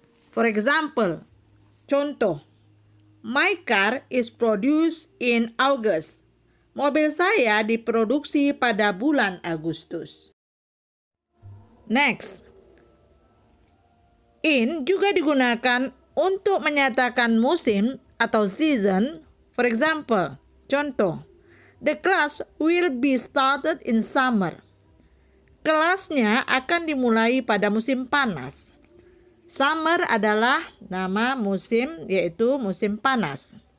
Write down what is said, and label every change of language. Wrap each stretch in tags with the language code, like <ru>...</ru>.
<en>For example, contoh, my car is produced in August.</en> <id>Mobil saya diproduksi pada bulan Agustus. Next, in juga digunakan untuk menyatakan musim atau season.</id> <en>For example, contoh, the class will be started in summer.</en> <id>Kelasnya akan dimulai pada musim panas. Summer adalah nama musim, yaitu musim panas.</id>